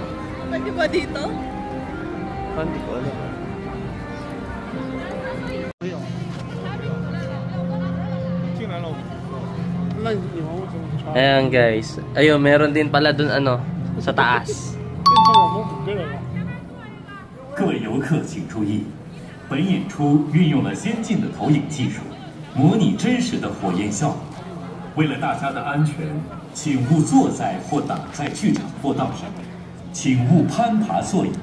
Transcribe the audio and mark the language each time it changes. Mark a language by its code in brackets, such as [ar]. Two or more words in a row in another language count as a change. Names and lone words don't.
[tl] Pwede ba dito? Hindi ko alam. Ayan guys. Ayun, meron din pala dun ano, sa taas. [zh] 各位游客请注意，本演出运用了先进的投影技术，模拟真实的火焰效果。为了大家的安全，请勿坐在或挡在剧场过道上，请勿攀爬座椅。